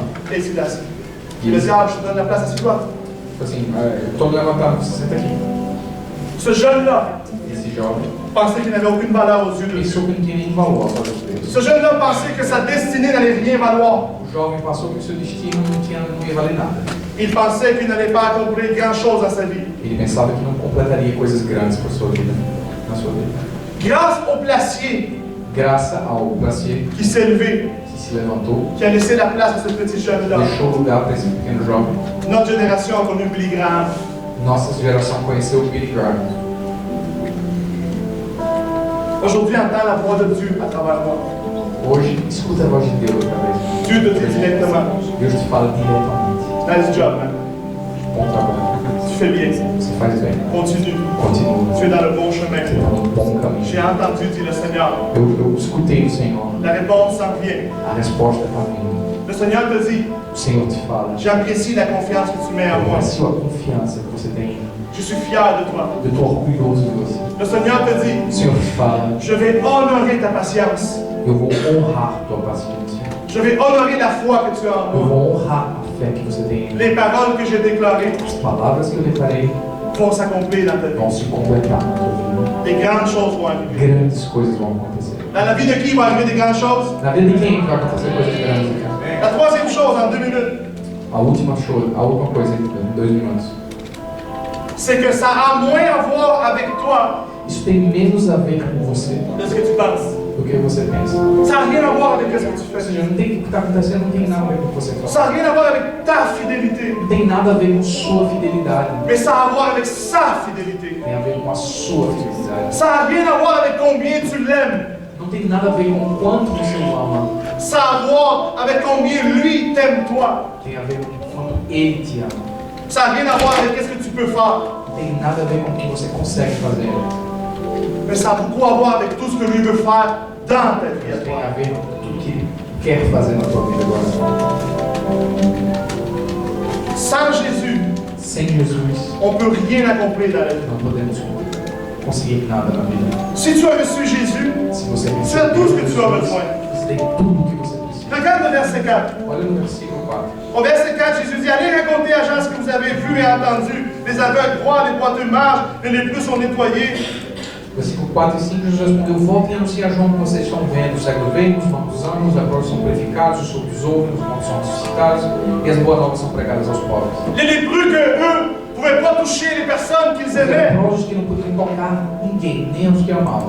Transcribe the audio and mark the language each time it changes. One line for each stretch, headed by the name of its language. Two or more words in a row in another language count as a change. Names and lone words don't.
French: et se place. Il a dit, ah, je te donne la place, assieds-toi.
Portuguese: Tipo assim, eu tô levantado, você senta aqui.
French: Ce jeune-là
Portuguese: Esse jovem
French: pensait qu'il n'avait aucune valeur aux yeux de Dieu.
Portuguese: pensou que não tinha nenhum valor aos olhos de Deus.
French: Ce jeune-là pensait que sa destinée n'allait rien valoir.
Portuguese: O jovem passou que o seu destino não ia valer nada.
French: Il pensait qu'il n'allait pas accomplir grand-chose dans sa vie.
Portuguese: Ele pensava que não completaria coisas grandes para sua vida, na sua vida.
French: Grâce au placier
Portuguese: Graças ao placier
French: qui s'est levé,
Portuguese: que se levantou,
French: qui a laissé la place à ce petit jeune-là,
Portuguese: deixou o lugar para esse pequeno jovem.
French: notre génération a connu Billy Graham.
Portuguese: Nossa geração conheceu o Billy Graham.
French: Aujourd'hui, entends la voix de Dieu à travers moi.
Portuguese: Hoje, escuta a voz de Deus através de mim.
French: Dieu te dit directement,
Portuguese: Deus te fala diretamente.
English: nice job, man.
Portuguese: Bom trabalho.
French: Tu fais bien.
Portuguese: Você faz bem.
French: Continue.
Portuguese: Continua.
French: Tu es dans le bon chemin.
Portuguese: Você está no bom caminho.
French: J'ai entendu dire le Seigneur.
Portuguese: Eu escutei o Senhor.
French: La réponse s'en vient.
Portuguese: A resposta está vindo.
French: Le Seigneur te dit,
Portuguese: O Senhor te fala.
French: j'apprécie la confiance que tu mets en
Portuguese: Eu
French: moi.
Portuguese: aprecio a confiança que você tem em mim.
French: Je suis fier de toi.
Portuguese: Eu estou orgulhoso de você.
French: Le Seigneur te dit,
Portuguese: O Senhor te fala.
French: je vais honorer ta patience.
Portuguese: Eu vou honrar tua paciência.
French: Je vais honorer la foi que tu as en
Portuguese: Eu
French: moi.
Portuguese: vou honrar a fé que você tem em mim.
French: Les paroles que j'ai déclarées
Portuguese: As palavras que eu declarei
French: vont s'accomplir dans ta
Portuguese: vão
French: vie.
Portuguese: se completar na tua vida.
French: Des grandes choses vont arriver.
Portuguese: Grandes coisas vão acontecer.
French: Dans la vie de qui vont arriver des grandes choses?
Portuguese: Na vida de quem vai acontecer coisas grandes?
French: La troisième chose, en 2 minutes,
Portuguese: A última coisa em 2 minutos.
French: c'est que ça a moins à voir avec toi
Portuguese: Isso tem menos a ver com você
French: de ce que tu penses.
Portuguese: do que você pensa.
French: Ça n'a rien à voir avec ce que tu
Portuguese: Ou
French: fais.
Portuguese: seja, não tem o que está acontecendo, não tem nada a ver com o que você
French: Ça
Portuguese: faz.
French: n'a rien à voir avec ta fidélité,
Portuguese: Não tem nada a ver com sua fidelidade.
French: mais ça a à voir avec sa fidélité.
Portuguese: Tem a ver com a sua fidelidade.
French: Ça n'a rien à voir avec combien tu l'aimes.
Portuguese: Não tem nada a ver com o quanto você o ama.
French: Ça a à voir avec combien lui t'aime toi.
Portuguese: Tem a ver com o quanto ele te ama.
French: Ça n'a rien à voir avec ce que tu peux faire.
Portuguese: Não tem nada a ver com o que você consegue fazer.
French: Mais ça a beaucoup à voir avec tout ce que lui veut faire dans ta vie à
Portuguese: Mas tem
French: toi.
Portuguese: a ver com tudo que ele quer fazer na tua vida agora.
French: Sans Jésus,
Portuguese: Sem Jesus,
French: on ne peut rien accomplir dans la vie.
Portuguese: não podemos conseguir nada na vida.
French: Si tu as reçu Jésus,
Portuguese: Se você
French: tu as tout ce que tu as besoin.
Portuguese: você tem tudo o que você precisa.
French: Regarde le verset 4.
Portuguese: Olha no versículo 4.
French: Au verset 4, Jésus dit, allez raconter à Jean ce que vous avez vu et entendu. Les aveugles voient, les boiteux marchent, et les bleus sont nettoyés.
Portuguese: Versículo 4 e 5, Jesus respondeu: voltem e anunciem a João que vocês estão vendo. Os cegos veem, os mancos andam, os leprosos são purificados, os surdos ouvem, os mortos são ressuscitados e as boas novas são pregadas aos pobres.
French: Les lépreux que eux ne pouvaient pas toucher les personnes qu'ils
Portuguese: Os
French: aimaient,
Portuguese: leprosos que não podiam tocar ninguém, nem os que amavam,